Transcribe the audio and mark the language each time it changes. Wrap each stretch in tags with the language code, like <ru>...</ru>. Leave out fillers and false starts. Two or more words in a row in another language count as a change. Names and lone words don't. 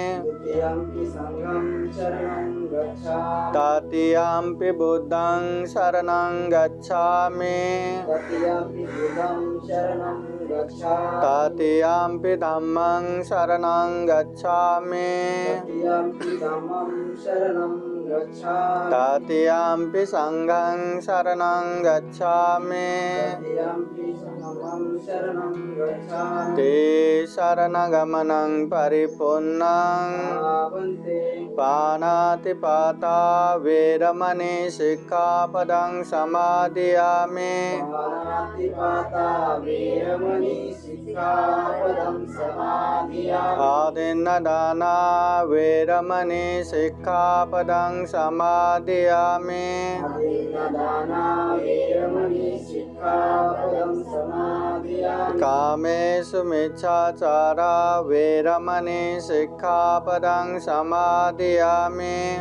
<pi>तृतीयम्पि बुद्धं शरणं गच्छामि तृतीयम्पि धम्मं शरणं गच्छामि तृतीयम्पि संघं शरणं गच्छामि शरणगमनं परिपूर्णं पानातिपाता वेरमणि सिक्खापदं समादयामि आदिन्नदाना वेरमणि सिक्खापदं समादयामि कामेषु मिच्छाचारा वेरमणि सिक्खापदं समादयामि</pi>